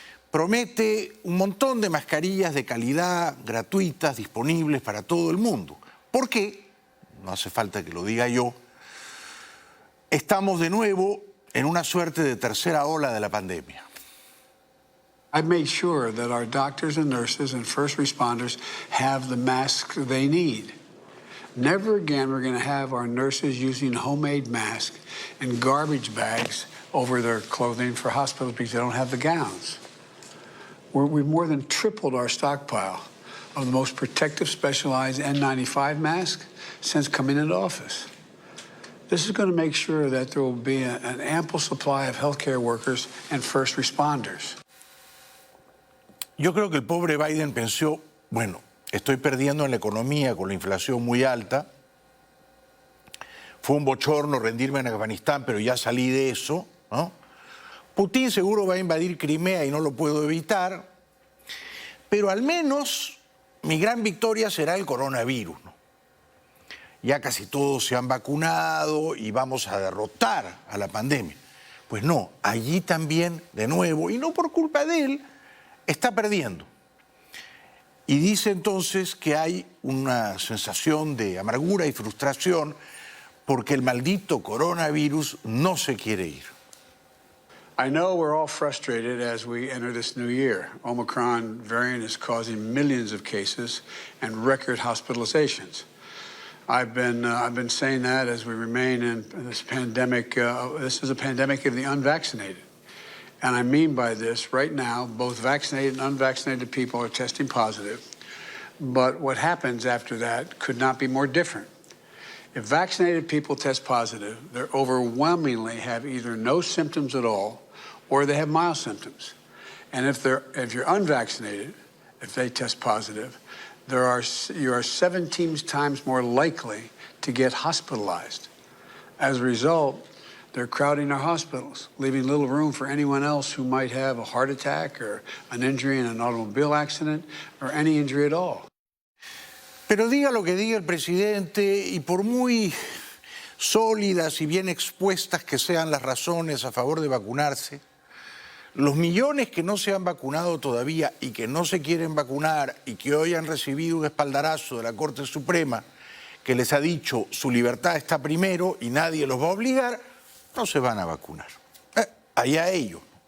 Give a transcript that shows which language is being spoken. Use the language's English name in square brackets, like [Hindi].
[Spanish] Promete un montón de mascarillas de calidad, gratuitas, disponibles para todo el mundo. ¿Por qué? No hace falta que lo diga yo. Estamos de nuevo en una suerte de tercera ola de la pandemia. [English] I've made sure that our doctors and nurses and first responders have the masks they need. Never again we're going to have our nurses using homemade masks and garbage bags over their clothing for hospitals because they don't have the gowns. We've more than tripled our stockpile of the most protective specialized N95 masks since coming into office. This is going to make sure that there will be an ample supply of healthcare workers and first responders. [Spanish] Yo creo que el pobre Biden pensó, bueno, estoy perdiendo en la economía con la inflación muy alta, fue un bochorno rendirme en Afganistán, pero ya salí de eso, ¿no? Putin seguro va a invadir Crimea y no lo puedo evitar, pero al menos mi gran victoria será el coronavirus, ¿no? Ya casi todos se han vacunado y vamos a derrotar a la pandemia. Pues no, allí también, de nuevo, y no por culpa de él, está perdiendo. Y dice entonces que hay una sensación de amargura y frustración porque el maldito coronavirus no se quiere ir. [English] I know we're all frustrated as we enter this new year. Omicron variant is causing millions of cases and record hospitalizations. I've been saying that as we remain in this pandemic. This is a pandemic of the unvaccinated. And I mean by this, right now, both vaccinated and unvaccinated people are testing positive. But what happens after that could not be more different. If vaccinated people test positive, they overwhelmingly have either no symptoms at all or they have mild symptoms. And if you're unvaccinated, if they test positive, you are 17 times more likely to get hospitalized. As a result, they're crowding our hospitals, leaving little room for anyone else who might have a heart attack or an injury in an automobile accident or any injury at all. [Spanish] Pero diga lo que diga el presidente, y por muy sólidas y bien expuestas que sean las razones a favor de vacunarse, los millones que no se han vacunado todavía y que no se quieren vacunar y que hoy han recibido un espaldarazo de la Corte Suprema que les ha dicho su libertad está primero y nadie los va a obligar, no se van a vacunar. Allá ellos.